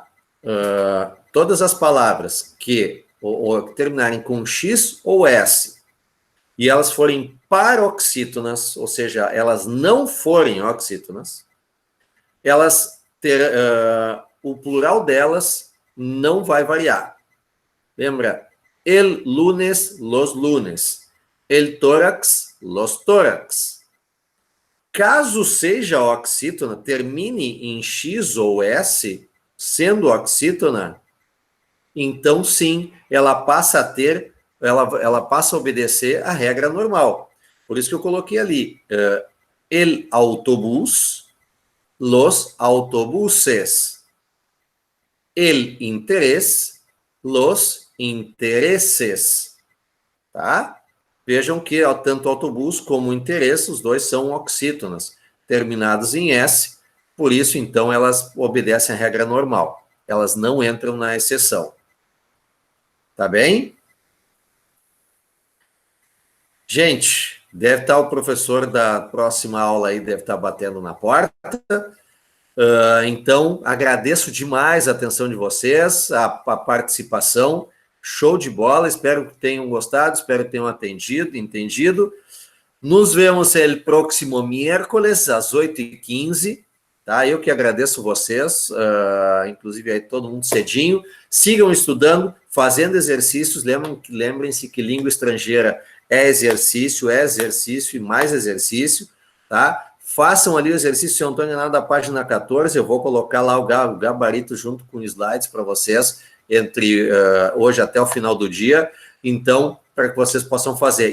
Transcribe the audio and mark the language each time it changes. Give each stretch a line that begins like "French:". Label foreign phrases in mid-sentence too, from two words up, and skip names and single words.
Portuguese: Todas as palavras que terminarem com X ou S, e elas forem paroxítonas, ou seja, elas não forem oxítonas, elas o plural delas não vai variar. Lembra?
Spanish: El lunes, los lunes. El tórax, los tórax.
Portuguese: Caso seja oxítona, termine em X ou S, sendo oxítona, então sim, ela passa a obedecer a regra normal. Por isso que eu coloquei ali,
Spanish: el autobús, los autobuses. El interés, los intereses.
Portuguese: Tá? Vejam que tanto autobus como interesse, os dois são oxítonas, terminados em S, por isso, então, elas obedecem a regra normal. Elas não entram na exceção. Tá bem? Gente, deve estar o professor da próxima aula aí, deve estar batendo na porta. Então, agradeço demais a atenção de vocês, a participação. Show de bola, espero que tenham gostado, espero que tenham entendido.
Spanish: Nos vemos el próximo miércoles,
Portuguese: às 8h15, tá? Eu que agradeço vocês, inclusive aí todo mundo cedinho. Sigam estudando, fazendo exercícios. Lembrem-se que língua estrangeira é exercício e mais exercício, tá? Façam ali o exercício, seu Antônio, lá da página 14, eu vou colocar lá o gabarito junto com slides para vocês, entre hoje até o final do dia, então, para que vocês possam fazer.